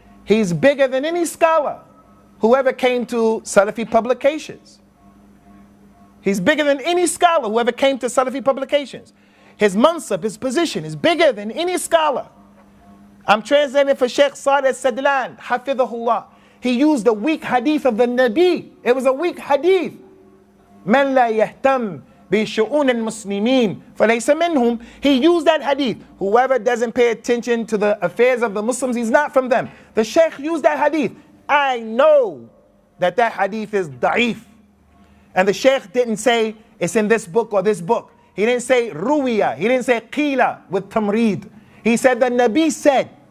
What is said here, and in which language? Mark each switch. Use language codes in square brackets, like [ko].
[en] He's bigger than any scholar who ever came to Salafi publications. He's bigger than any scholar who ever came to Salafi publications. His mansab, his position is bigger than any scholar. I'm translating for Sheikh Saleh al-Sadlan, hafidhahullah. He used a weak hadith of the Nabi. It was a weak hadith. [ar] Man la yahtam بِشُؤُونِ الْمُسْلِمِينَ فَلَيْسَ مِنْهُمْ. [en] He used that hadith. Whoever doesn't pay attention to the affairs of the Muslims, he's not from them. The Shaykh used that hadith. I know that that hadith is da'if. And the Shaykh didn't say it's in this book or this book. He didn't say ruwiya. He didn't say qila with tamreed. He said the Nabi said.